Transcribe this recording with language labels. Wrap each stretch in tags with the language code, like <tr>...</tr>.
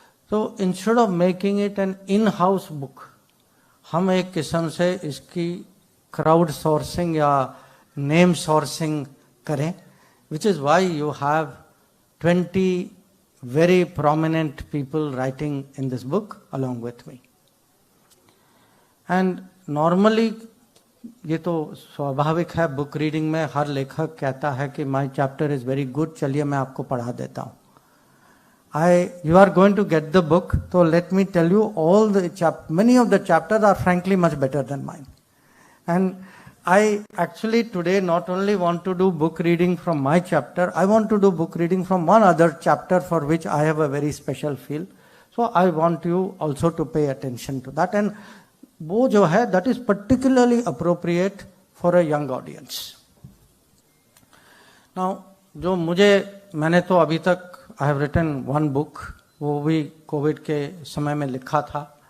<en>तो instead of making it an in house book,</en> <hi>हम एक किस्म से इसकी क्राउड सोर्सिंग या नेम सोर्सिंग करें,</hi> <en>Which is why you have 20 very prominent people writing in this book along with me. And normally</en> <hi>ये तो स्वाभाविक है, बुक रीडिंग में हर लेखक कहता है कि</hi> <en>my chapter is very good,</en> <hi>चलिए मैं आपको पढ़ा देता हूँ।</hi> <en>You are going to get the book, so let me tell you all the many of the chapters are frankly much better than mine. And I actually today not only want to do book reading from my chapter, I want to do book reading from one other chapter for which I have a very special feel. So I want you also to pay attention to that. And</en> <hi>वो जो है,</hi> <en>that is particularly appropriate for a young audience.</en> <hi>Now, जो मैंने तो अभी तक</hi> <en>I have written one book,</en> <hi>वो भी कोविड के समय में लिखा था।</hi>